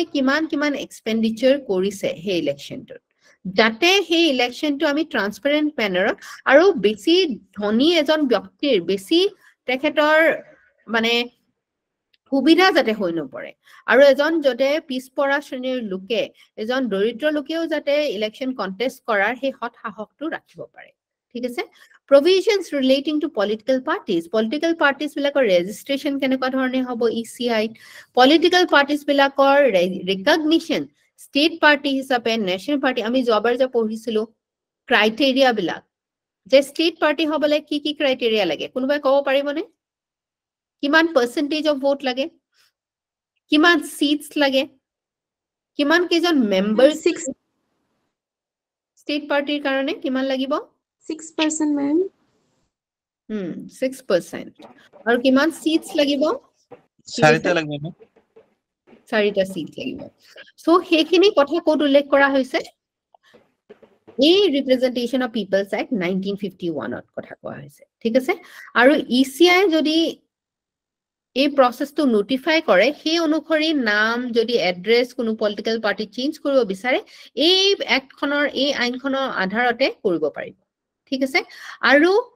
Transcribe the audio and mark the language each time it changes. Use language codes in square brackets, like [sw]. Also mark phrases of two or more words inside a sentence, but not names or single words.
[as] কিমান এক্সপেন্ডিচাৰ কৰিছে সেই ইলেকশ্যনটোত যাতে সেই ইলেকশ্যনটো আমি [en] transparent mannerত [as] আৰু বেছি ধনী এজন ব্যক্তিৰ বেছি তেখেতৰ মানে সুবিধা যাতে হৈ নপৰে আৰু এজন যদি পিছপৰা শ্ৰেণীৰ লোকে এজন দৰিদ্ৰ লোকেও যাতে [en] election contest [as] কৰাৰ সেই হত সাহসটো ৰাখিব পাৰে ঠিক আছে [en] provisions relating to political parties [as] বিলাকৰ registration কেনেকুৱা ধৰণে হ'ব ECI [en] political parties [as] বিলাকৰ recognition [en] state party [as] হিচাপে [en] national party [as] আমি যোৱাবাৰ যে পঢ়িছিলো ক্ৰাইটেৰিয়া বিলাক যে [en] state party [as] হ'বলে কি ক্ৰাইটেৰিয়া লাগে কোনোবাই ক'ব পাৰিবনে কিমান [en] percentage of vote [as] লাগে কিমান seats লাগে কিমান কেজন members 6 [en] state party [as] কাৰণে কিমান লাগিব [en] 6% ma'am [as] 6% আৰু কিমান seats লাগিব 4টা লাগিব না 4টা seat লাগিব সো হেখিনি কথা কোড উল্লেখ কৰা হৈছে এই ৰিপ্ৰেজেন্টেশন অফ পিপলছ এক্ট 1951 ত কথা কোৱা হৈছে ঠিক আছে আৰু ECI যদি এই প্ৰসেসটো নোটিফাই কৰে সেই অনুসৰি নাম যদি এড্ৰেছ কোনো [en] political party [as] চেঞ্জ কৰিব বিচাৰে এই এক্টখনৰ এই আইনখনৰ আধাৰতে কৰিব পাৰিব ঠিক আছে আৰু